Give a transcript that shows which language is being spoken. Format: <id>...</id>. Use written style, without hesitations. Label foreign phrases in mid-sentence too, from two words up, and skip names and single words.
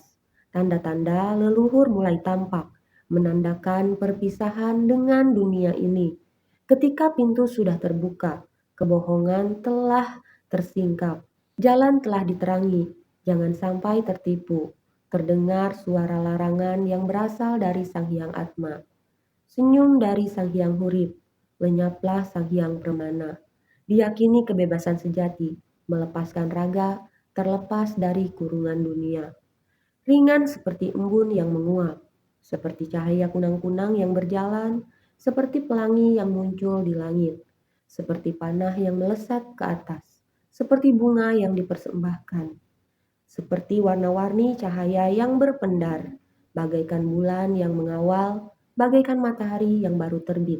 <id>Tanda-tanda leluhur mulai tampak, menandakan perpisahan dengan dunia ini. Ketika pintu sudah terbuka, kebohongan telah tersingkap. Jalan telah diterangi, jangan sampai tertipu. Terdengar suara larangan yang berasal dari Sang Hyang Atma. Senyum dari Sang Hyang Hurip, lenyaplah Sang Hyang Permana. Diyakini kebebasan sejati, melepaskan raga, terlepas dari kurungan dunia. Ringan seperti embun yang menguap, seperti cahaya kunang-kunang yang berjalan, seperti pelangi yang muncul di langit, seperti panah yang melesat ke atas, seperti bunga yang dipersembahkan, seperti warna-warni cahaya yang berpendar, bagaikan bulan yang mengawal, bagaikan matahari yang baru terbit.</id>